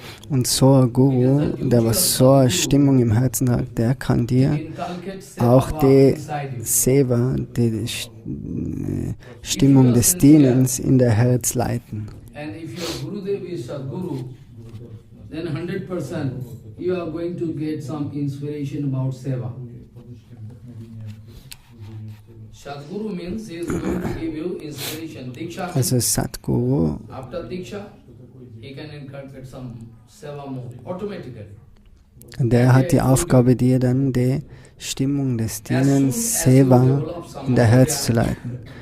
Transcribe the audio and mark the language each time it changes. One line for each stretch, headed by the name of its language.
German: Und so ein Guru, der was so eine Stimmung im Herzen hat, der kann dir auch die Seva, die Stimmung des Dienens in der Herz leiten.
English: And if your Gurudev is a Guru, then 100% you are going to get some inspiration about Seva. Sadguru means he is going to give you inspiration. Diksha means
German: Also Sadguru,
English: after Diksha, he can inculcate some Seva mode automatically.
German: der hat die Aufgabe, dir dann die Stimmung des Dienens, Seva, in der Herz zu leiten.